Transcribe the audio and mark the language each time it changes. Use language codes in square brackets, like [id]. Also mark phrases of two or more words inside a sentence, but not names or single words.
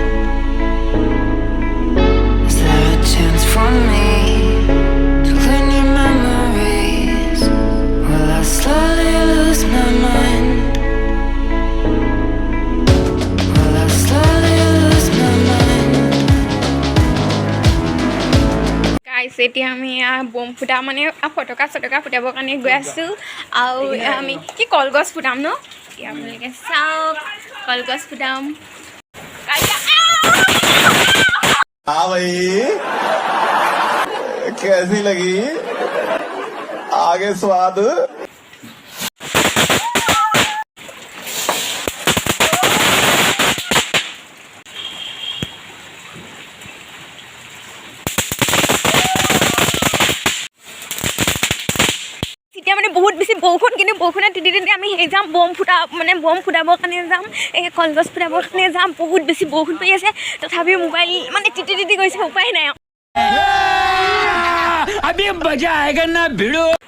[en] Is there a chance for me to learn your memories? Will I slowly lose my mind? Will I slowly lose my mind? [as] গাইজ এতিয়া আমি বম ফুটা মানে ফটকা চটকা ফুটাবৰ কাৰণে গৈ আছোঁ আৰু আমি কি কলগছ ফুটাম ন এতিয়া আপোনালোকে চাওক কলগছ ফুটাম [hi] हाँ भाई कैसी लगी आगे स्वाद [as] এতিয়া মানে বহুত বেছি বৰষুণ কিন্তু বৰষুণত তিতি তিতি আমি সেই যাম বম ফুটাবৰ কাৰণে যাম এই কলগছ ফুটাবৰ কাৰণে যাম বহুত বেছি বৰষুণ পৰি আছে তথাপিও মোবাইল মানে তিতি তিতি গৈছে উপায় নাই [hi] अभी मजा आएगा ना भिड़ो